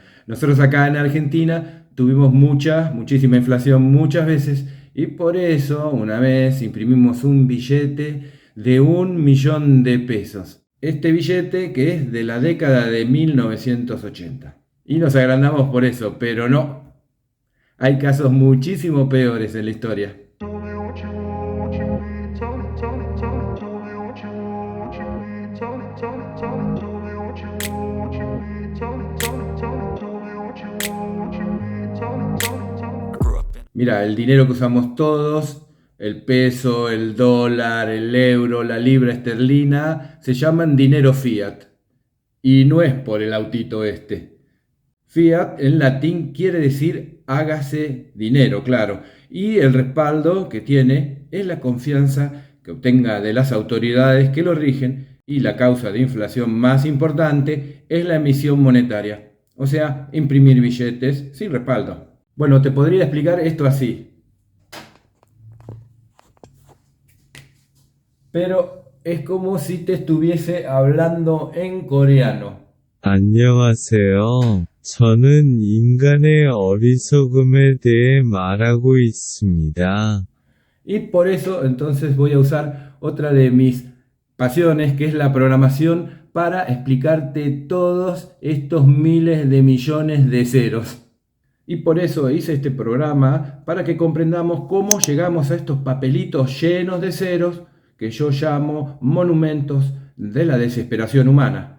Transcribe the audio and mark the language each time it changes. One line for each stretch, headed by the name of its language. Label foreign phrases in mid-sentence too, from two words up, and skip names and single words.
Spanish: Nosotros acá en Argentina tuvimos muchísima inflación muchas veces y por eso una vez imprimimos un billete de 1 millón de pesos. Este billete que es de la década de 1980. Y nos agrandamos por eso, pero no. Hay casos muchísimo peores en la historia.
English: Tell me what you want, what you need. Tell me what you want, what you need. Tell me what you want, what you need. Tell me what you want, what you need. I grew up in.
Spanish: Mira, el dinero que usamos todos, el peso, el dólar, el euro, la libra esterlina, se llaman dinero fiat. Y no es por el autito este. Fiat en latín quiere decir hágase dinero, claro. Y el respaldo que tiene es la confianza que obtenga de las autoridades que lo rigen y la causa de inflación más importante es la emisión monetaria, o sea, imprimir billetes sin respaldo. Bueno, te podría explicar esto así, pero es como si te estuviese hablando en coreano.
Korean: 안녕하세요. 저는 인간의 어리석음에 대해 말하고 있습니다.
Spanish: Y por eso entonces voy a usar otra de mis pasiones, que es la programación, para explicarte todos estos miles de millones de ceros. Y por eso hice este programa, para que comprendamos cómo llegamos a estos papelitos llenos de ceros, que yo llamo monumentos de la desesperación humana.